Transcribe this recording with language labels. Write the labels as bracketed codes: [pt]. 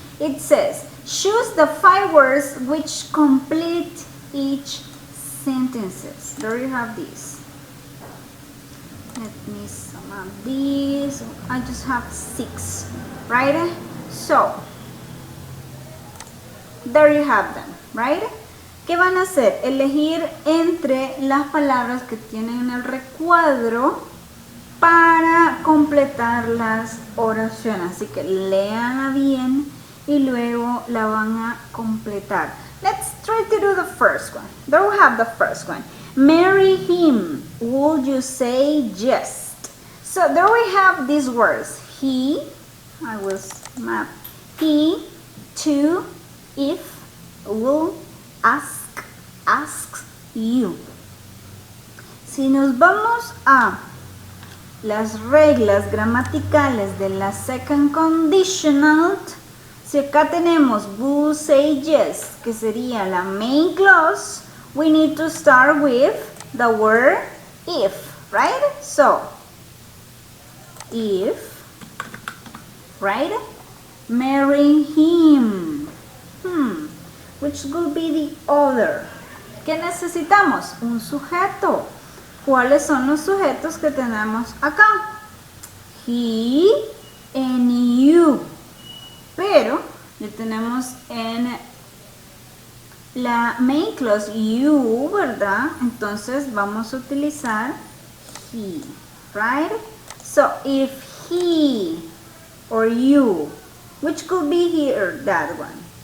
[en] It says, choose the 5 words which complete each sentences. There you have these. Let me sum up these. I just have 6, right? So, there you have them, right? [es] ¿Qué van a hacer? Elegir entre las palabras que tienen en el recuadro para completar las oraciones. Así que léanla bien y luego la van a completar. [en] Let's try to do the first one. There we have the first one. Marry him. Would you say yes? So there we have these words. He, I will map. He, to, if, will, ask, asks you. [es] Si nos vamos a las reglas gramaticales de la second conditional, si acá tenemos will say yes, que sería la main clause, [en] we need to start with the word if, right? So, if, right? Marry him. Which could be the other? [es] ¿Qué necesitamos? Un sujeto. ¿Cuáles son los sujetos que tenemos acá? [en] He and you. [es] Pero ya tenemos en la main clause you, ¿verdad? Entonces vamos a utilizar he, [en] right? So if he or you, which could be here, that one.